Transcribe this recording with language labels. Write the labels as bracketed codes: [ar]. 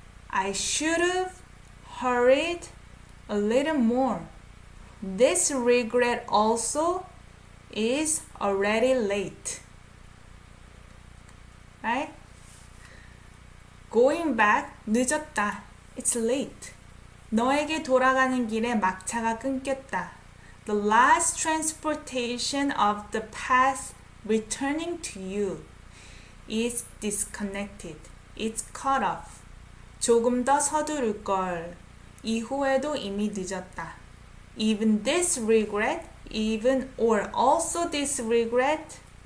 [en] I should have hurried a little more. This regret also is already late. Right? Going back, 늦었다. It's late. [ko] 너에게 돌아가는 길에 막차가 끊겼다. [en] The last transportation of the path returning to you is disconnected. It's cut off. [ko] 조금 더 서두를 걸. 이후에도 이미 늦었다. [en] Even this regret, even or also this regret.